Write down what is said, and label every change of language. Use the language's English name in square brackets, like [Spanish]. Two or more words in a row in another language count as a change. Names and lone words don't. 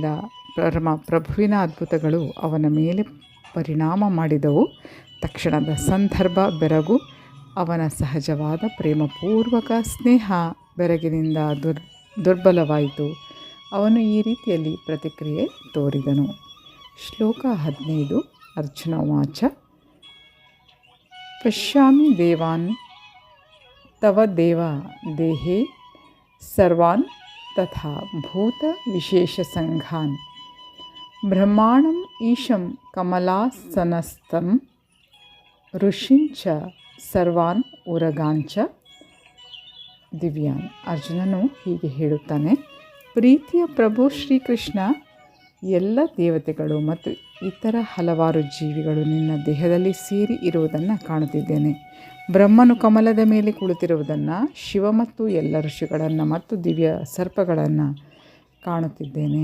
[Kannada] ಪರಮ ಪ್ರಭುವಿನ ಅದ್ಭುತಗಳು ಅವನ ಮೇಲೆ ಪರಿಣಾಮ ಮಾಡಿದವು. ತಕ್ಷಣದ ಸಂದರ್ಭ ಬೆರಗು, ಅವನ ಸಹಜವಾದ ಪ್ರೇಮಪೂರ್ವಕ ಸ್ನೇಹ ಬೆರಗಿನಿಂದ ದುರ್ಬಲವಾಯಿತು. ಅವನು ಈ ರೀತಿಯಲ್ಲಿ ಪ್ರತಿಕ್ರಿಯೆ ತೋರಿದನು. ಶ್ಲೋಕ 15. [Sanskrit] ಅರ್ಜುನ ವಾಚ. ಪಶ್ಯಾಮಿ ದೇವಾನ್ ತವ ದೇವ ದೇಹೇ सर्वान् तथा भूतविशेषसङ्घान् ब्रह्माणम् ईशं कमलासनस्थं ಋಷಿಂಚ ಸರ್ವಾನ್ ಉರಗಾಂಚ ದಿವ್ಯಾನ್. [Kannada] ಅರ್ಜುನನು ಹೀಗೆ ಹೇಳುತ್ತಾನೆ, ಪ್ರೀತಿಯ ಪ್ರಭು ಶ್ರೀಕೃಷ್ಣ, ಎಲ್ಲ ದೇವತೆಗಳು ಮತ್ತು ಇತರ ಹಲವಾರು ಜೀವಿಗಳು ನಿನ್ನ ದೇಹದಲ್ಲಿ ಸೇರಿ ಇರುವುದನ್ನು ಕಾಣುತ್ತಿದ್ದೇನೆ. ಬ್ರಹ್ಮನು ಕಮಲದ ಮೇಲೆ ಕುಳಿತಿರುವುದನ್ನು, ಶಿವ ಮತ್ತು ಎಲ್ಲ ಋಷಿಗಳನ್ನು ಮತ್ತು ದಿವ್ಯ ಸರ್ಪಗಳನ್ನು ಕಾಣುತ್ತಿದ್ದೇನೆ.